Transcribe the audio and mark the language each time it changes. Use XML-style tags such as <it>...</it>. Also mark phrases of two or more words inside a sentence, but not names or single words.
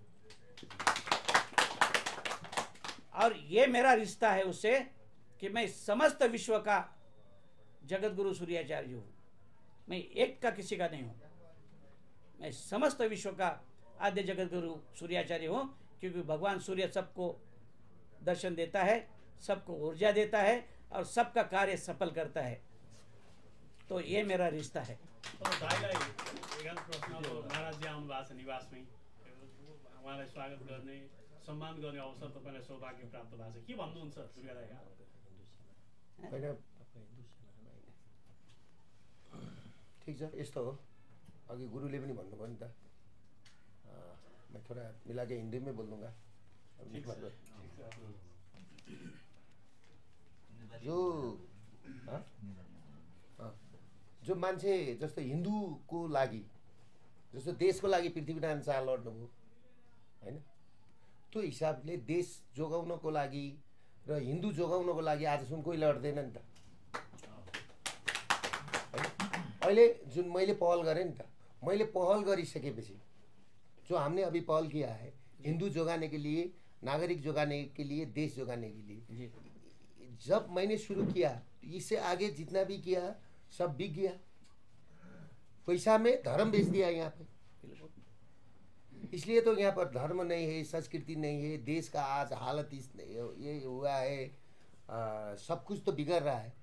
<hi>और ये मेरा रिश्ता है उससे कि मैं समस्त विश्व का जगत गुरु सूर्याचार्य हूं, मैं एक का किसी का नहीं हूं, मैं समस्त विश्व का आद्य जगत गुरु सूर्याचार्य हूं। क्योंकि भगवान सूर्य सबको दर्शन देता है, सबको ऊर्जा देता है और सबका कार्य सफल करता है। तो ये मेरा रिश्ता है।</hi> <ne>महाराज आउनु भएको छ निवासमै, उहाँलाई स्वागत गर्ने सम्मान गर्ने अवसर तपाईलाई सौभाग्य प्राप्त भएको छ, के भन्नुहुन्छ दुर्गा दाइ? ठिक छ, यस्तो हो। अघि गुरुले पनि भन्नुभयो नि त,</ne> <hi>मैं थोड़ा मिला के हिंदी में बोल दूंगा।</hi> <ne>जो मान्छे जस्तो हिन्दूको लागि, जस्तो देशको लागि पृथ्वीनारायण शाह लड्नुभयो हैन, त्यो हिसाबले देश जोगाउनको लागि र हिन्दू जोगाउनको लागि आजसम्म कोही लड्दैन नि त। अहिले जुन मैले पहल गरेँ नि त, मैले पहल गरिसकेपछि</ne> <hi>जो हमने अभी पहल किया है हिंदू जोगाने के लिए, नागरिक जोगाने के लिए, देश जोगाने के लिए, जब मैंने शुरू किया इससे आगे जितना भी किया सब बिक गया। पैसा में धर्म बेच दिया यहाँ पे। इसलिए तो यहाँ पर धर्म नहीं है, संस्कृति नहीं है, देश का आज हालत ये हुआ है, सब कुछ तो बिगड़ रहा है।</hi>